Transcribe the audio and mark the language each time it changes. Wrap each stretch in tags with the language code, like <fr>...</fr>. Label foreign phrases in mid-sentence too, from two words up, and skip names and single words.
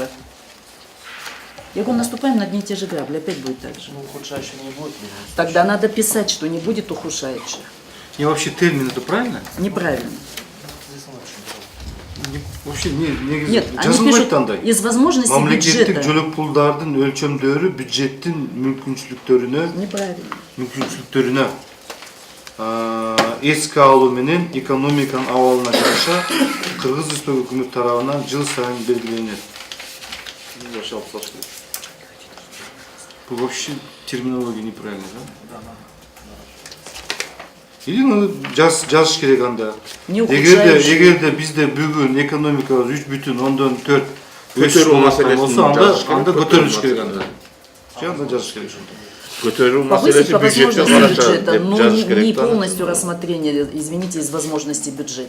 <ru>Я говорю, наступаем на одни и те же грабли, опять будет так же. Ну, ухудшающего не будет. Тогда надо писать, что не будет ухудшающих. И вообще термин это правильно? Неправильно. Вообще не Нет, они пишут из возможностей</ru> <ky>мамлекеттик</ky> <ru>бюджета.</ru> <ky>жөлөк пулдардын өлчөмдөрү бюджеттин мүмкүнчүлүктөрүнө эске алуу менен экономиканын абалына жараша Кыргыз Республика өкмөтү тарабынан жыл сайын белгиленет.</ky> <ru>Бұл вообще терминология неправильно, да?</ru> <ky>Или жазыш керек анда. Эгерде бизде бүгүн экономикабыз 3,4 көтөрүү маселесин анда көтөрүлүш керек анда. Анда жазыш керек. Көтөрүү</ky> <ru>Повысить</ru> <ky>маселеси по бюджетте</ky> <ru>возможности</ru> <ky>караша</ky> <ru>бюджета,</ru> <ky>деп но жазыш керек.</ky> <ru>не полностью рассмотрение, извините, из возможностей бюджета.</ru>